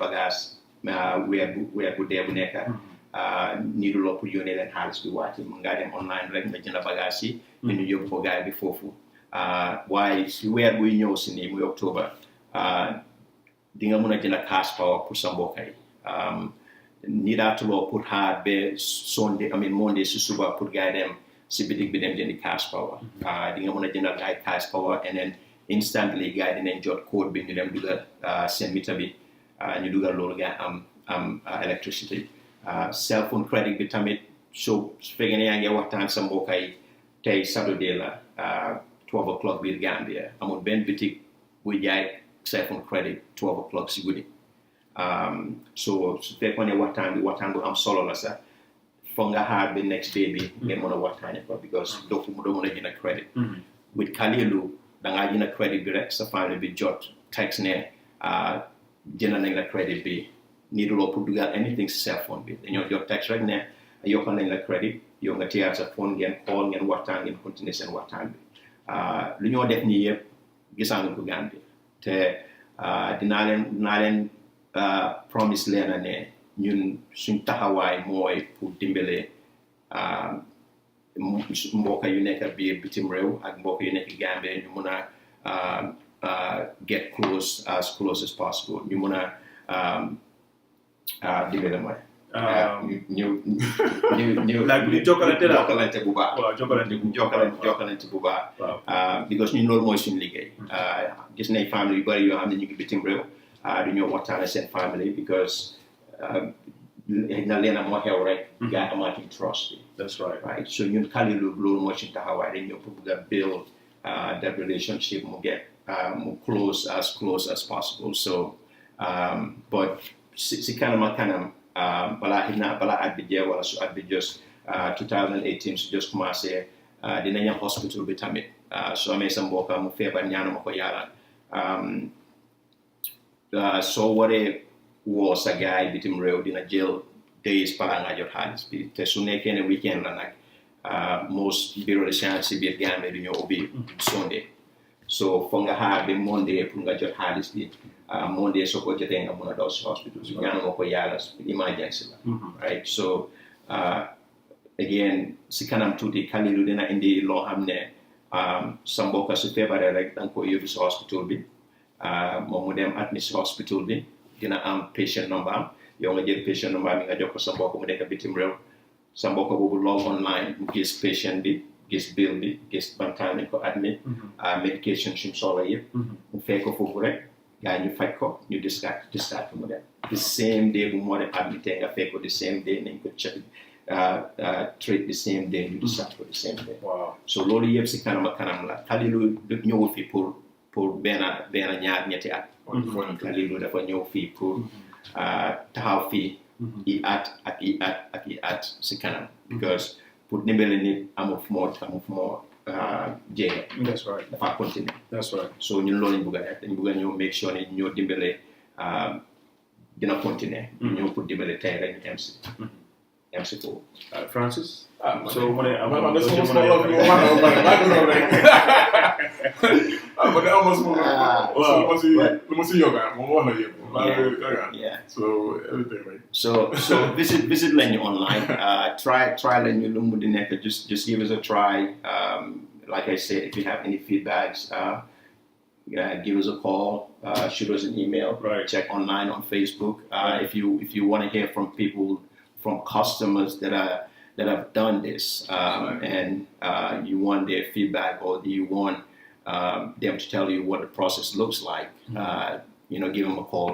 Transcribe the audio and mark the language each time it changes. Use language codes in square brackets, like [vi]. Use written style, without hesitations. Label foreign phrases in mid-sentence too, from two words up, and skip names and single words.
[wo] bagage weer bu dee bu nekk nii du loo pour yónnee leen xaalis bi wàcc mun ngaa dem online rek nga jënd bagage yi ñu yóbbu ko gaay bi foofu waaye si weer buy ñëw si nii muy octobre di nga mën a jënd [en] cash power [wo] pour sa mbokk yi nii daatuloo pour xaar ba Monday si suba pour gaay dem si bitig bi dem jëndi [en] cash power [wo] di nga mën a jëndal gaay [en] cash power and then instantly [wo] gaay dinañ jot code bi ñu dem dugal seen mita bi ñu dugal loolu gaay am [en] electricity cell phone credit [wo] bi tamit so su fekkee ne yaa ngi waxtaan sa mbokk yi tey Saturday la 12 o'clock biir Gambia amul benn bitig buy jaay [en] cell phone credit [wo] 12 o'clock si guddi so su fekkoon ne waxtaan bu am solo la sax foog nga xaar bi [en] next day [wo] bi ngeen mën a waxtaane ko because doo mën a jënd credit with Kalilu dangaa jënd credit bi rek sa famille bi jot text ne jënd nañ la credit bi nii loo pour dugal anything si [en] cell phone [wo] bi dañoo jot text rek ne yokkal nañ la credit yow nga téyaat sa phone ngeen call ngeen waxtaan ngeen continuer seen waxtaan bi lu ñoo def nii yëpp gisaangu ko Gambie te dinaa leen promise leen ne ñun suñ taxawaay mooy pour dimbale mbokk yu nekk biir bitim réew ak mbokk yu nekk Gambie ñu mun a [en] get close as possible [wo] ñu mun a dimbale mooy ñu jokkalante bu baax jokkalante bu baax because ñun loolu mooy suñu liggéey gis nañ famille yu bari yoo xam ne ñu ngi bitim réew du ñoo waxtaane seen family because na leen a moo xew rek gaa amaatuñ trust bi [en] that's right [wo] so ñun Kalilu loolu mooy suñu taxawaay dañ ñëw pour bëgg a [en] build that relationship [wo] mu get mu [en] close as possible [wo] so but si kanam ak kanam balaa at bi jeex wala su at bi just 2018 su just commencé dinañ am hospital bi tamit soo amee sa mbokk mu feebar ñaanuma ko yàlla soo waree woo sa gaay bitim réew dina jël days balaa nga jot xaalis bi te su nekkee ne weekend la nag most [fr] bureau de change [wo] si biir Gambie du ñoo ubbi Sunday so foog nga xaar ba Monday pour nga jot xaalis bi Monday soo ko jotee nga mun a daw si hospital bi ñaanuma ko yàlla emergency la [en] right so again [wo] si kanam tuuti Kalilu dina indi loo xam ne sa mbokk su feebaree rek da nga ko yóbbu si hospital bi moom mu dem admit si hospital bi dina am [en] patient number [wo] am yow nga jël [en] patient number [wo] bi nga jox ko sa mbokk mu nekk bitim réew sa mbokk boobu log online mu gis patient bi gis bill bi gis ban time lañ ko admit medication suñ soxla yëpp mu fekk ko foofu rek gaa ñu faj ko ñu discard ko mu dem [en] the same day [wo] bu moo dem admité nga fekk ko [en] the same day [wo] nañ ko [en] treat the same day [wo] ñu discard ko [en] the same day [wo] so loolu yëpp si kanam ak kanam la Kalilu ñëwul fi pour pour benn ñaar ñetti at. Kalilu dafa ñëw fii pour taxaw fii i at si kanam. Because pour dimbale nit amul fu moo jéega. [en] That's right. [wo] dafa continuer. [en] That's right. [wo] So ñun loolu lañ bëgg a def dañ bëgg a ñëw [en] make sure [wo] ne ñoo dimbale dina continuer. ñëw pour dimbale tey rek ñu MC foofu. Francis. So mu ne man de sama [en] small of you [wo] man rek. [en] But almost well, [wo] lu ma si yoga moom wax na yëpp. [en] Yeah. So everything right. [wo] So visit lañu online. Try lañu lu mu di nekk. [en] Just give us a try. Like I said, if you have any feedbacks, give us a call. Shoot us an email. Right. Check online on Facebook. If you want to hear from people, from customers that have done this, and you want their feedback, or do you want them to tell you what the process looks like, give them a call.